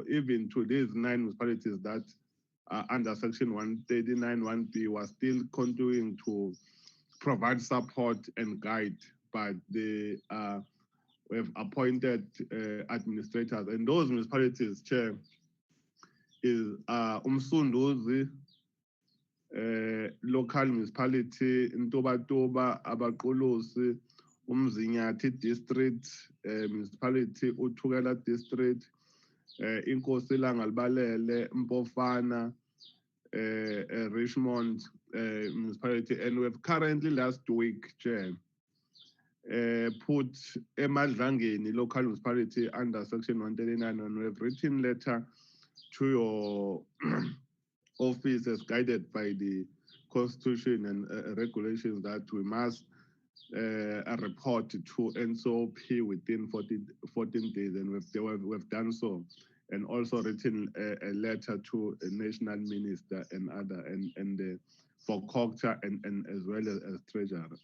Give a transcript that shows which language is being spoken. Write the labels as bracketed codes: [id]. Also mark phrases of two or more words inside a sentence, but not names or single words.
[en] Even to these 9 municipalities that are under Section 139 1B, we are still continuing to provide support and guide, but we have appointed administrators, and those municipalities, Chair, is Umsunduzi, local municipality, Ntobatoba, Abaqolosi, Umzinyathi district, municipality, Uthugela district, Inkosi Langalbalele, Mpofana, Richmond municipality, and we've currently last week, Chair, put Emadlangeni local municipality under section 139, and we've written letter to your office as guided by the constitution and regulations that we must report to NCOP within 14 days, and we've done so, and also written a letter to a national minister and other, and for COCTA and as well as treasurer.